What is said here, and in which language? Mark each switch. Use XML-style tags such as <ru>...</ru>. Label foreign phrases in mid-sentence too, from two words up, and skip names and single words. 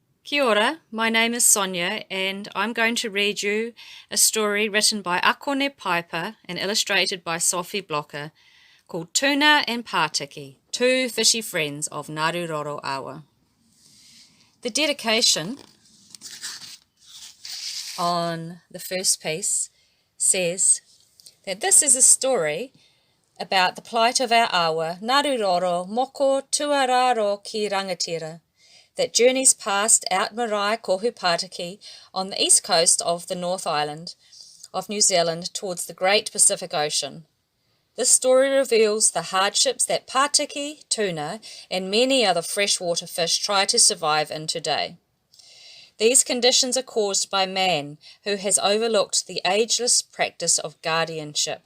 <mi>Kia ora,</mi> <en>my name is Sonya and I'm going to read you a story written by Arconnehi Paipper and illustrated by Sophie Blocker called Tuna and Pātiki, Two Fishy Friends of Ngāruiroto Awa. The dedication on the first piece says that this is a story about the plight of our awa, Ngāruiroto moko tuararo ki rangatira, that journeys past out marae kohu Pātiki on the east coast of the North Island of New Zealand towards the Great Pacific Ocean. This story reveals the hardships that Pātiki, tuna, and many other freshwater fish try to survive in today. These conditions are caused by man, who has overlooked the ageless practice of guardianship.</en>